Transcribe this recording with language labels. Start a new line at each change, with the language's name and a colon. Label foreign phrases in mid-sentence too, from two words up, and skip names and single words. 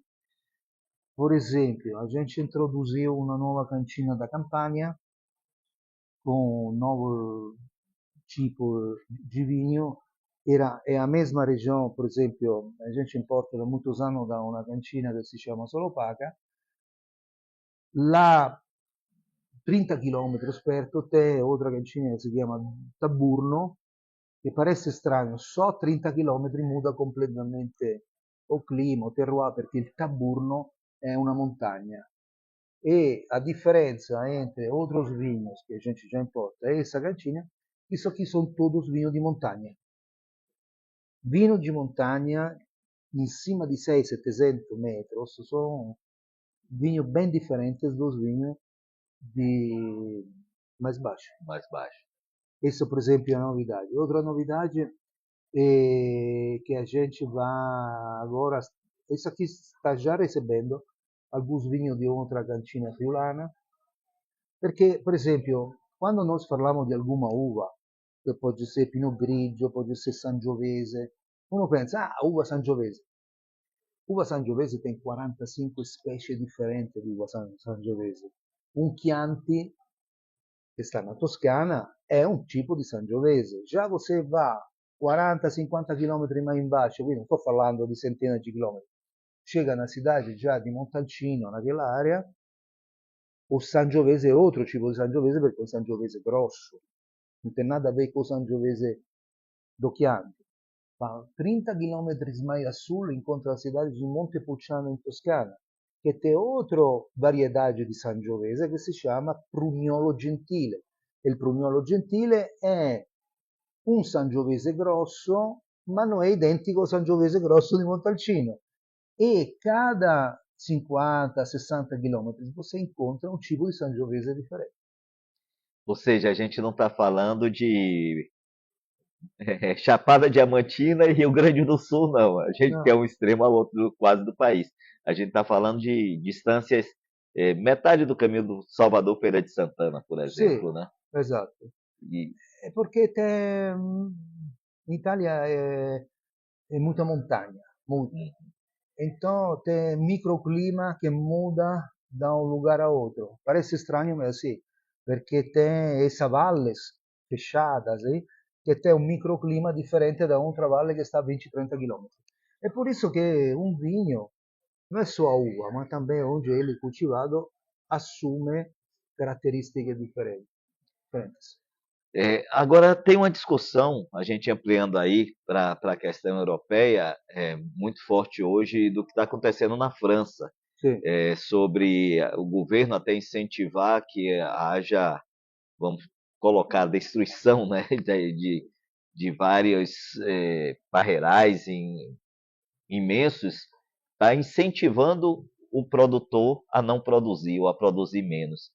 Portuguese: Por exemplo, a gente introduziu uma nova cantina da Campania com um novo tipo de vinho. É a mesma região, por exemplo, a gente importa da muitos anos da uma cantina que se chama Solopaca. Lá 30 quilômetros perto tem outra cantina que se chiama Taburno, che parece strano, só 30 km muda completamente o clima, o terroir,
Italian: perché il Taburno è una montagna.
Portuguese: E a differenza entre outros vinhos que a gente já importa e essa cantina, isso aqui são todos vinhos de montanha. Vinho de montanha em cima de 600, 700 metros são vinhos bem diferentes dos vinhos de mais baixo. Mais baixo. Isso, por exemplo, é a novidade. Outra novidade é que a gente vai agora, isso aqui está já recebendo alguns vinhos de outra cantina friulana,
Italian: perché, per esempio,
Portuguese: quando nós falamos de alguma uva, che pode ser Pinot Grigio, pode ser Sangiovese,
Italian: uno pensa,
Portuguese: ah, uva Sangiovese.
Italian: Uva Sangiovese tem 45 specie differenti di uva Sangiovese. Un Chianti, che sta na Toscana, è un tipo di Sangiovese.
Portuguese: Già você va 40-50 km mais embaixo,
Italian: quindi non sto parlando di centinaia di chilometri,
Portuguese: chega na cidade già di Montalcino, naquela area, o Sangiovese
Italian: è altro tipo di Sangiovese perché è un Sangiovese grosso, non
Portuguese: tem nada a ver com o Sangiovese do Chianti. Ma 30 km mais a sul incontra a cidade de Montepulciano in Toscana, che tem outra variedade di Sangiovese
Italian: che si chiama
Portuguese: Prugnolo Gentile.
Italian: E il Prugnolo Gentile è un Sangiovese grosso, ma non è identico al Sangiovese grosso di Montalcino.
Portuguese: E cada 50-60 km você encontra um tipo de Sangiovese diferente. Ou seja, a gente não está falando de Chapada Diamantina e Rio Grande do Sul, não. A gente tem No, um extremo ao outro quase do país. A gente está falando de distâncias metade do caminho do Salvador Feira de Santana, por
Italian: Sì,
Portuguese: exemplo, né?
Italian: esatto.
Portuguese: E,
Italian: Perché in Italia è muita montagna, muito. hum,
Portuguese: Então tem microclima que muda da um lugar a outro. Parece estranho, mas assim, perché tem essa valles fechadas aí,
Italian: che tem un microclima differente da outra valle che sta a 20-30 km.
Portuguese: É por isso que um vinho não é só a uva, mas também onde ele é cultivado assume
Italian: caratteristiche differenti.
Portuguese: agora tem uma discussão, a gente ampliando aí para a questão europeia, muito forte hoje do que está acontecendo na França,
Italian: Sì,
Portuguese: sobre o governo até incentivar que haja, vamos colocar, destruição, né, de vários parreirais imensos, está incentivando o produtor a não produzir ou a produzir menos.